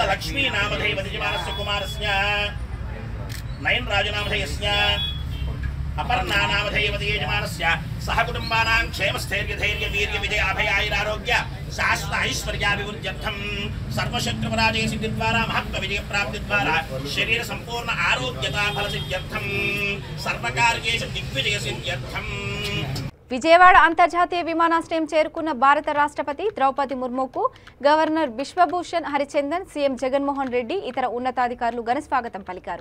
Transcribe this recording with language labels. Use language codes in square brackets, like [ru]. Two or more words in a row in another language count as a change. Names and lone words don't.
[sa] लक्ष्मी नामधेयवतिजमानस्य कुमारस्य नयन राजु नामधेयस्य अपर्णा नामधेयवतिजमानस्य सह कुटुंबानां क्षेमस्थैर्य धैर्य वीर्य विजय अभय आयुरारोग्य शाश्वत ऐश्वर्याभिवृद्ध्यर्थं सर्वशक्तिपराजय सिद्धि द्वारा महत्व विजय प्राप्ति द्वारा शरीर संपूर्ण आरोग्यता फल सिद्ध्यर्थं सर्वकार्येषु दिग्विजय सिद्ध्यर्थं [te] విజయవాడ అంతర్జాతీయ విమానాశ్రయం చేరుకున్న భారత రాష్ట్రపతి ద్రౌపది ముర్ముకు గవర్నర్ బిశ్వభూషణ్ హరిచందన్, సీఎం జగన్మోహన్ రెడ్డి, ఇతర ఉన్నతాధికారులు ఘన స్వాగతం పలికారు.